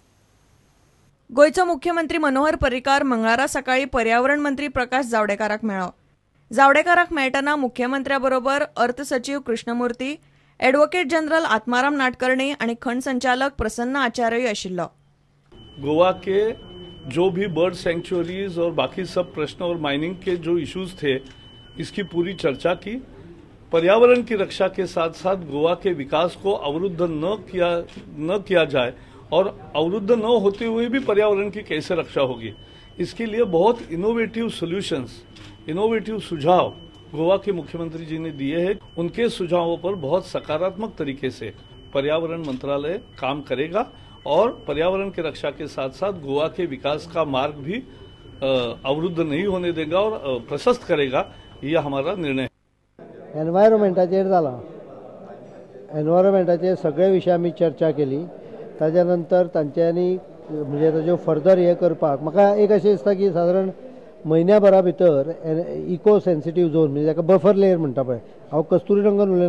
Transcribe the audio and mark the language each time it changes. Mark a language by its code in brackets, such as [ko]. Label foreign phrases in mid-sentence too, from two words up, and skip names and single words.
[kok] गोयचो मुख्यमंत्री मनोहर पर्रीकार मंगळारा सकाळी पर्यावरण मंत्री प्रकाश जावडेकराक मेळ्ळो। जावडेकराक मेळटना मुख्यमंत्र्या बरोबर अर्थ सचिव कृष्णमूर्ती, [en] advocate general [kok] आत्माराम नाडकर्णी आणि खंड संचालक प्रसन्न आचार्य आशिल्लो। [hi] गोवा के जो भी [en] bird sanctuaries [hi] और बाकी सब प्रश्न और माइनिंग के जो इश्यूज थे, इसकी पूरी चर्चा की। पर्यावरण की रक्षा के साथ साथ गोवा के विकास को अवरुद्ध न किया जाए और अवरुद्ध न होते हुए भी पर्यावरण की कैसे रक्षा होगी, इसके लिए बहुत [en] innovative solutions, [hi] इनोवेटिव सुझाव गोवा के मुख्यमंत्री जी ने दिए हैं। उनके सुझावों पर बहुत सकारात्मक तरीके से पर्यावरण मंत्रालय काम करेगा और पर्यावरण की रक्षा के साथ साथ गोवा के विकास का मार्ग भी अवरुद्ध नहीं होने देगा और प्रशस्त करेगा, यह हमारा निर्णय है। [kok] एनवायरमेंटाचेर जाला, एनवायरमेंटाचे सगळे विषय आमी चर्चा केली। ताच्या नंतर तांच्यांनी म्हणजे ताज्यो फर्दर हे करपाक म्हाका एक अशें दिसता की साधारण म्हयन्याभरा भितर [en] eco sensitive zone [kok] म्हणजे ताका [en] buffer layer [kok] म्हणटा पळय, हांव कस्तुरीरंगन उलयना।